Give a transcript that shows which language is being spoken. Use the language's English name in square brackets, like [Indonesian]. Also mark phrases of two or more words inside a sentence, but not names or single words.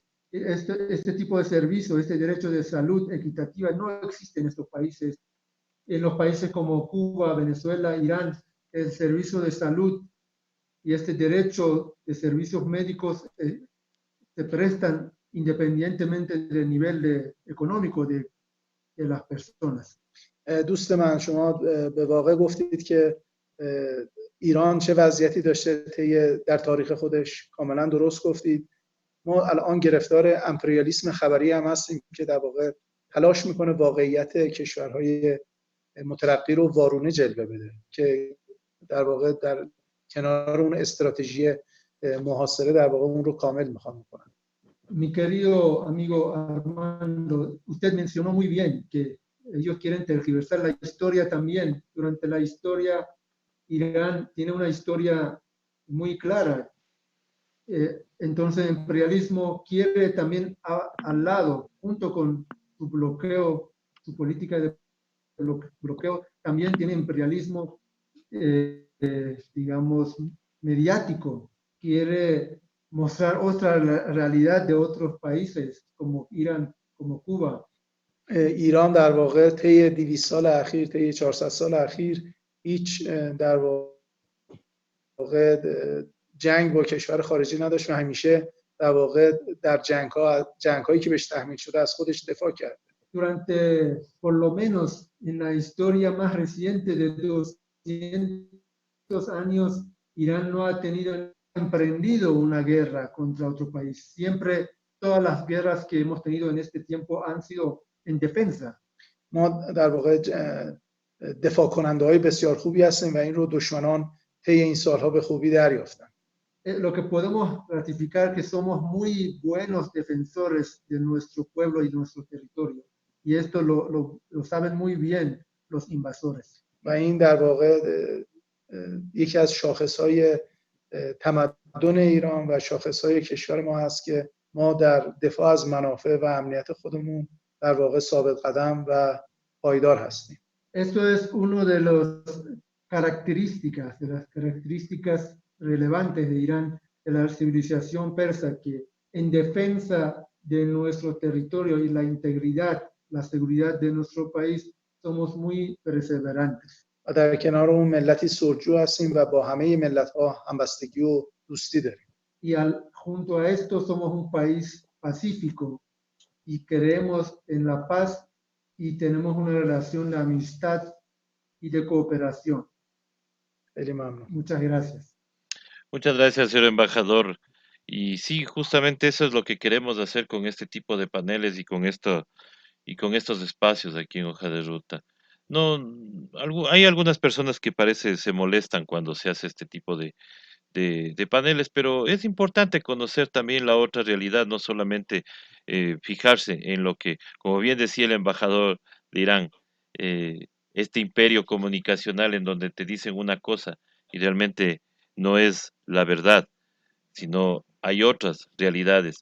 [Spanish] Este tipo de servicio, este derecho de salud equitativa no existe en estos países. En los países como Cuba, Venezuela, Irán, el servicio de salud y este derecho de servicios médicos se prestan independientemente del nivel económico de las personas. [Persian] دوست من، شما به واقع گفتید که ایران چه وضعیتی داشته در تاریخ خودش. کاملا درست گفتید. ما الان گرفتار امپریالیسم خبری هم هستیم که در واقع تلاش میکنه واقعیت کشورهای مترقی رو وارونه جلوه بده که در واقع در کنار اون استراتژی محاصره در واقع اون رو کامل میخوان بکنن. [Spanish] Mi querido amigo Armando, usted mencionó muy bien que ellos quieren tergiversar la historia también. Durante la historia, Irán tiene una historia muy clara. Entonces, el imperialismo quiere también al lado, junto con su bloqueo, su política de bloqueo, también tiene imperialismo, digamos, mediático. Quiere mostrar otra realidad de otros países, como Irán, como Cuba. [Persian] ایران در واقع طی 200 سال اخیر، طی 400 سال اخیر هیچ در واقع جنگ با کشور خارجی نداشت و همیشه در واقع در جنگ‌هایی که بهش تحمیل شده از خودش دفاع کرد. [Spanish] Durante, por lo menos en la historia más reciente de 200 años, Irán no ha emprendido una guerra contra otro país. Siempre todas las guerras que hemos tenido en este tiempo han sido en defensa. [Persian] ما در واقع دفاع کننده‌های بسیار خوبی هستیم و این رو دشمنان طی این سالها به خوبی دریافتن. [Spanish] Lo que podemos ratificar que somos muy buenos defensores de nuestro pueblo y de nuestro territorio. Y esto lo saben muy bien los invasores. [Persian] و این در واقع یکی از شاخص‌های تمدن ایران و شاخص‌های کشور ما هست که ما در دفاع از منافع و امنیت خودمون در واقع ثابت قدم و پایدار هستیم. [Spanish] Esto es uno de las características relevantes de Irán, de la civilización persa, que en defensa de nuestro territorio y la integridad, la seguridad de nuestro país, somos muy perseverantes. [Persian] و در کنار اون ملتی سلجو هستیم و با همه ملت‌ها همبستگی و دوستی داریم. [Spanish] y junto a esto somos un país pacífico y creemos en la paz y tenemos una relación de amistad y de cooperación. [Persian] خیلی ممنون. [Spanish] Muchas gracias. Muchas gracias, señor embajador. Y sí, justamente eso es lo que queremos hacer con este tipo de paneles y con estos espacios aquí en Hoja de Ruta. No, hay algunas personas que parece se molestan cuando se hace este tipo de paneles, pero es importante conocer también la otra realidad, no solamente fijarse en lo que, como bien decía el embajador de Irán, este imperio comunicacional en donde te dicen una cosa y realmente no es la verdad, sino hay otras realidades.